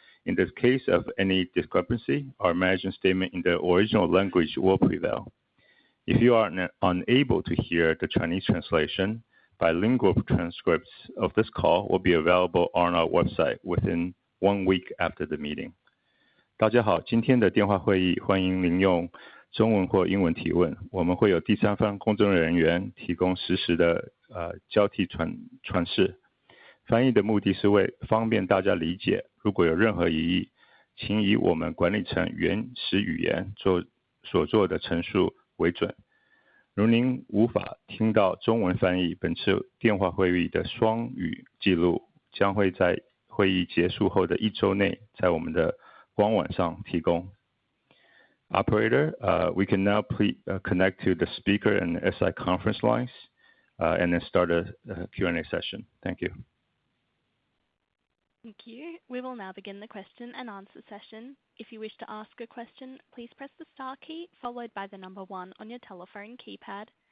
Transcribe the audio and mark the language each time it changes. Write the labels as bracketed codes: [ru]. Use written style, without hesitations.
[en] In the case of any discrepancy, our management statement in the original language will prevail. If you are unable to hear the Chinese translation, bilingual transcripts of this call will be available on our website within 1 week after the meeting. [zh] 大家好，今天的电话会议欢迎您用中文或英文提问，我们会有第三方公证人员提供实时的交替传示。翻译的目的是为方便大家理解，如果有任何疑义，请以我们管理层原始语言所做的陈述为准。如您无法听到中文翻译，本次电话会议的双语记录将会在会议结束后的1周内在我们的官网上提供。 [en] Operator, we can now connect to the speaker and SI conference lines and then start a Q&A session. Thank you. Thank you. We will now begin the question and answer session. If you wish to ask a question, please press the star key followed by the number 1 on your telephone keypad.